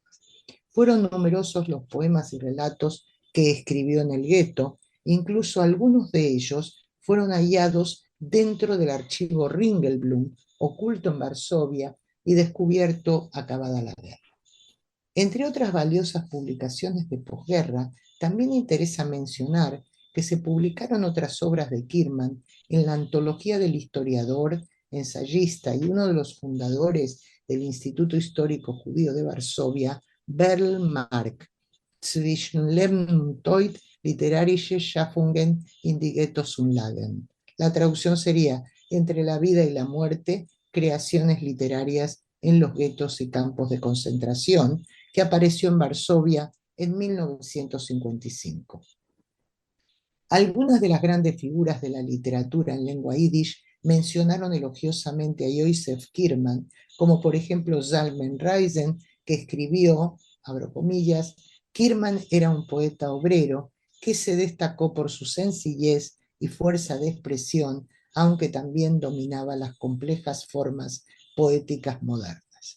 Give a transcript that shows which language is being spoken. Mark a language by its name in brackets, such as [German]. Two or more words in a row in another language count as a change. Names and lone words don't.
[Spanish] Fueron numerosos los poemas y relatos que escribió en el gueto, incluso algunos de ellos fueron hallados dentro del archivo Ringelblum, oculto en Varsovia y descubierto acabada la guerra. Entre otras valiosas publicaciones de posguerra, también interesa mencionar que se publicaron otras obras de Kierman en la antología del historiador, ensayista y uno de los fundadores del Instituto Histórico Judío de Varsovia, Berl Mark, Zwischenleben und Tod, literarische Schaffungen in die Ghettosunlagen. La traducción sería Entre la vida y la muerte, creaciones literarias en los guetos y campos de concentración, que apareció en Varsovia en 1955. Algunas de las grandes figuras de la literatura en lengua yiddish mencionaron elogiosamente a Joseph Kierman, como por ejemplo Zalmen Reisen, que escribió, abro comillas, Kierman era un poeta obrero que se destacó por su sencillez y fuerza de expresión, aunque también dominaba las complejas formas poéticas modernas.